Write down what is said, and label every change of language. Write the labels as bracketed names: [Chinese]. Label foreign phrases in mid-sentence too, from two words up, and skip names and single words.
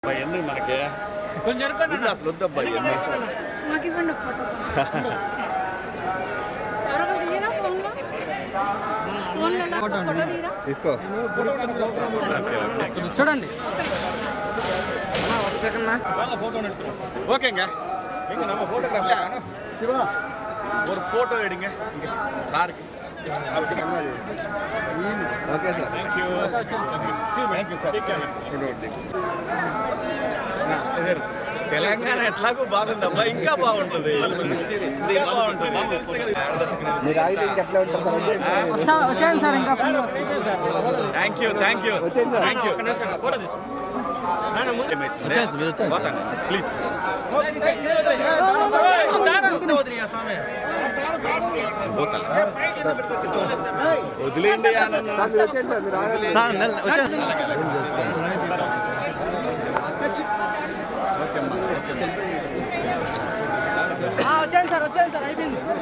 [Telugu] ఎన్ని మనకి కొంచెం అసలు వద్దబ్బా ఎన్ని మాకు ఇవ్వండి ఫోటో తీసుకో చూడండి [Tamil] ஓகேங்க சிவா ஒரு ஃபோட்டோ எடுங்க சாருக்கு [Telugu] ఓకే సార్ [English] thank you [Telugu] సార్ తెలంగాణ ఎట్లాగో బాగుందబ్బా ఇంకా బాగుంటుంది మీరు ఆగితే ఇంకెట్లా ఉంటుంది సార్ వచ్చాను సార్ ఇంకా [English] thank you thank you thank you [Telugu] పోతాను ప్లీజ్ పోతాను వదిలేండి వచ్చాను సార్ అయిపోయింది